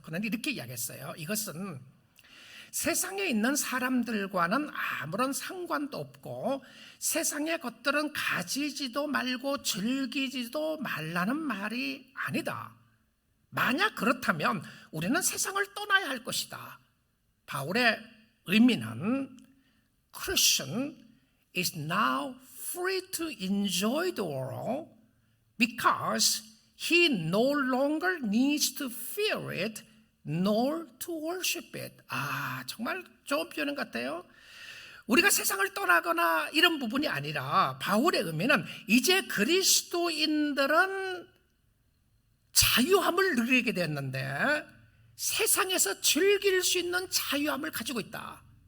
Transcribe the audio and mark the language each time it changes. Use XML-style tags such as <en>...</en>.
<ko>그는 이렇게 이야기했어요. 이것은 세상에 있는 사람들과는 아무런 상관도 없고 세상의 것들은 가지지도 말고 즐기지도 말라는 말이 아니다. 만약 그렇다면 우리는 세상을 떠나야 할 것이다. 바울의 의미는</ko> <en>Christian is now free to enjoy the world because he no longer needs to fear it nor to worship it.</en> <ko>정말 좋은 표현 같아요. 우리가 세상을 떠나거나 이런 부분이 아니라 바울의 의미는 이제 그리스도인들은 자유함을 누리게 되었는데 세상에서 즐길 수 있는 자유함을 가지고 있다.</ko>